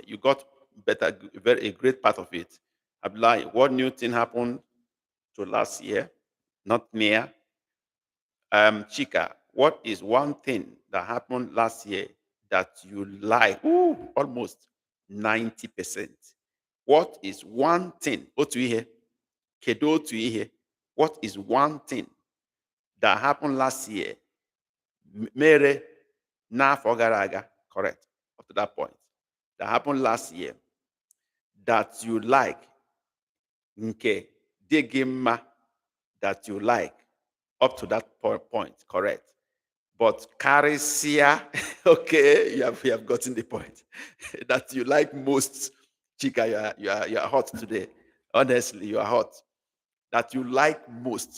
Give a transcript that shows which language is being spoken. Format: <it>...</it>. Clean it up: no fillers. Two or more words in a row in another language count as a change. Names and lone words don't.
<en>You got better, a great part of it. Abdullah, what new thing happened to last year? Not near. Chika, what is one thing that happened last year that you like? Ooh, almost 90%. What is one thing?</en> <ig>Otu ihe. Kedu otu ihe?</ig> <en>What is one thing that happened last year?</en> <ig>Mere n'afọ gara aga.</ig> <en>Correct. Up to that point. That happened last year that you like.</en> <ig>Nke dị gị mma</ig> <en>that you like. Up to that point. Correct. But karisia, okay, you have gotten the point. That you like most. Chika, you are hot today. Honestly, you are hot. That you like most.</en>